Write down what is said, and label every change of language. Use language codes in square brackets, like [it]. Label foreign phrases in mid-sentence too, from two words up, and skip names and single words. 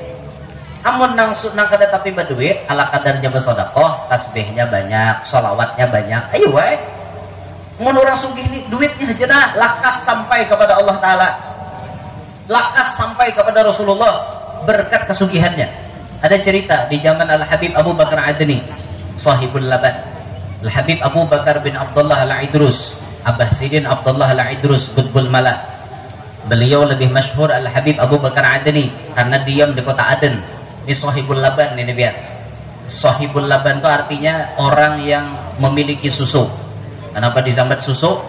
[bjn] Amun nang kada tapi berduit ala kadarnya bersedekah, tasbihnya banyak, salawatnya banyak, ayo wae. Mun orang sugih ini duitnya aja nah lakas sampai kepada Allah Ta'ala, lakas sampai kepada Rasulullah berkat kesugihannya. [id] Ada cerita di zaman Al-Habib Abu Bakar Adni [ar] صاحب اللبن, [id] Al-Habib Abu Bakar bin Abdullah Al-Idrus, Abah Sidin Abdullah Al-Idrus Qutbul Malak, beliau lebih masyhur Al-Habib Abu Bakar Adni karena diam di kota Aden. Ini [ar] صاحب اللبن [id] ini biar. [ar] صاحب اللبن [id] itu artinya orang yang memiliki susu. [bjn] Kenapa disambat susu?